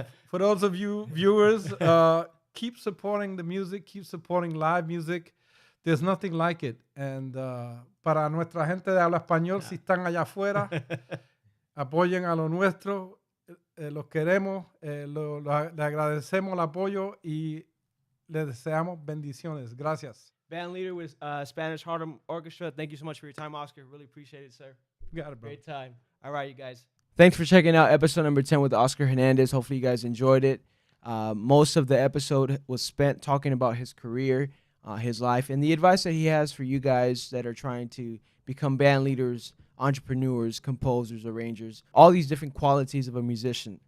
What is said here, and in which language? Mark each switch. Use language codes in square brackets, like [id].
[en] For those of you viewers, keep supporting the music. Keep supporting live music. There's nothing like it. [es] And para nuestra gente de habla español, si están allá afuera, apoyen a lo nuestro. Los queremos. Le agradecemos el apoyo y le deseamos bendiciones. Gracias. [en] Bandleader with Spanish Harlem Orchestra. Thank you so much for your time, Oscar. Really appreciate it, sir. You got it, bro. Great time. All right, you guys. Thanks for checking out episode number 10 with Oscar Hernandez. Hopefully you guys enjoyed it. Most of the episode was spent talking about his career, his life, and the advice that he has for you guys that are trying to become band leaders, entrepreneurs, composers, arrangers, all these different qualities of a musician.